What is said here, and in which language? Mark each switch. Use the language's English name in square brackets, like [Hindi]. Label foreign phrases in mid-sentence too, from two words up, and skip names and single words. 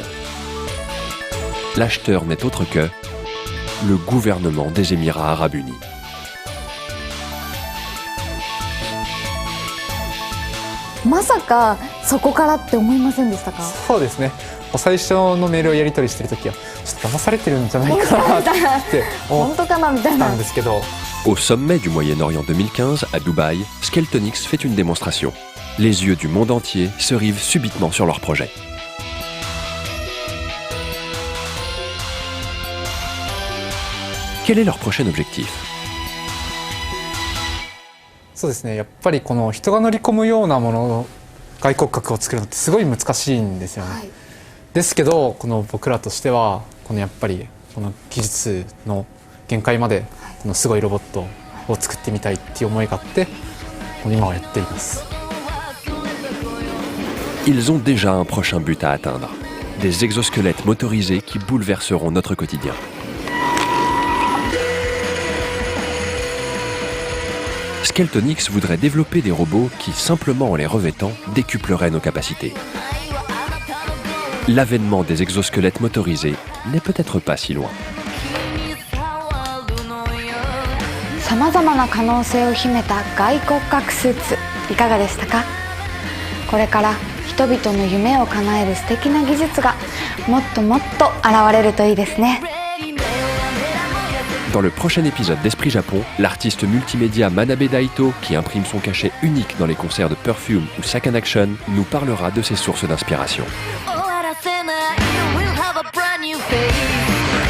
[French] L'acheteur n'est autre que le gouvernement des Émirats Arabes Unis. [Japanese] « そうですね。最初のメールをやり取りしてるときはちょっと騙されてるんじゃないかなって思ったんですけど。 [French] Au sommet du Moyen-Orient 2015, à Dubaï, Skeltonix fait une démonstration. Les yeux du monde entier se rivent subitement sur leur projet. Quel est leur prochain objectif? [Japanese] そうですね。やっぱりこの人が乗り込むようなもの、外骨格を作るのってすごい難しいんですよね。はい、ですけど、この僕らとしてはこのやっぱりこの技術の限界までこのすごいロボットを作ってみたいっていう思いがあって、今はやっています。 [French] Ils ont déjà un prochain but à atteindre. Des exosquelettes motorisés qui bouleverseront notre quotidien. Skeltonix voudrait développer des robots qui, simplement en les revêtant, décupleraient nos capacités. L'avènement des exosquelettes motorisés n'est peut-être pas si loin. [Japanese] さまざまな可能性を秘めた外骨格スーツいかがでしたか？これから人々の夢を叶える素敵な技術がもっともっと現れるといいですね。 [French] Dans le prochain épisode d'Esprit Japon, l'artiste multimédia Manabe Daito, qui imprime son cachet unique dans les concerts de Perfume ou Second Action, nous parlera de ses sources d'inspiration. Oh,